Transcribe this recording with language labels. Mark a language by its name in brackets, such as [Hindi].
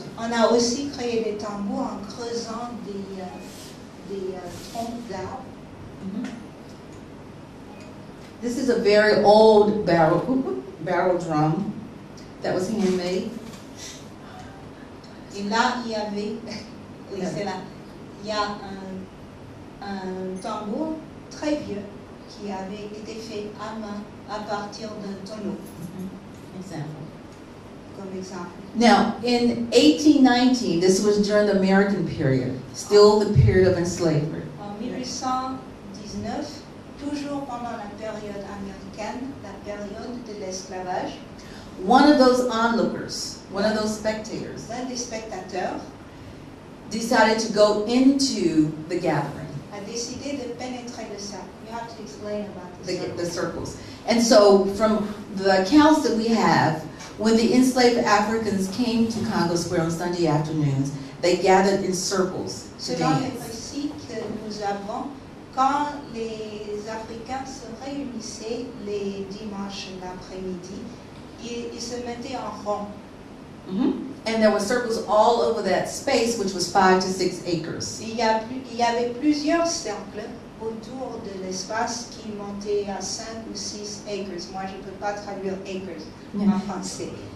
[French] On a aussi créé des tambours en creusant des troncs d'arbres. [English] This is a very old barrel. barrel drum that was handmade. [French] Et là, il y avait, oui, c'est là, il y a un tambour très vieux qui avait été fait à main à partir d'un tonneau. [English] Example. [French] Comme exemple. [English] Now, in 1819, this was during the American period, still the period of enslavement. [French] En 1819, toujours pendant la période américaine, la période de l'esclavage, [English] One of those onlookers, one of those spectators, [French] l'un des spectateurs [English] decided to go into the gathering, [French] a décidé de pénétrer le cercle. [English] You have to explain about the the circles. And so, from the accounts that we have, when the enslaved Africans came to Congo Square on Sunday afternoons, they gathered in circles to [French] Selon les [English] dance. [French] récits que nous avons, quand les Africains se réunissaient les dimanches l'après-midi, ils se mettaient en rond. [English] And there were circles all over that space, which was 5 to 6 acres. [French] Il y avait plusieurs cercles autour de l'espace qui montaient à 5 ou 6 acres. Moi, je ne peux pas traduire acres en français.